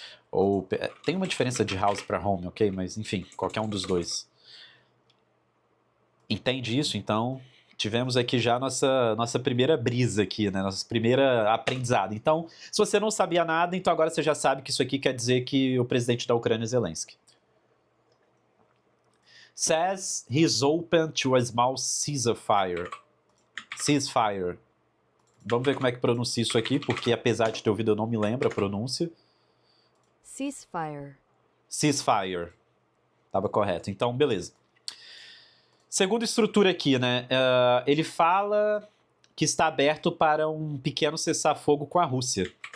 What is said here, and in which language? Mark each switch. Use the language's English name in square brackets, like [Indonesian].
[Portuguese] Ou, tem uma diferença de house para home, ok? Mas, enfim, qualquer um dos dois. Entende isso? Então, tivemos aqui já nossa primeira brisa aqui, né? Nossa primeira aprendizado. Então, se você não sabia nada, então agora você já sabe que isso aqui quer dizer que o presidente da Ucrânia é Zelensky. [English] Says he's open to a small ceasefire. Ceasefire. [Portuguese] Vamos ver como é que pronuncia isso aqui, porque apesar de ter ouvido eu não me lembro a pronúncia. [English] Ceasefire. [Portuguese] Ceasefire. Tava correto. Então, beleza. Segunda estrutura aqui, né? Ele fala que está aberto para um pequeno cessar-fogo com a Rússia.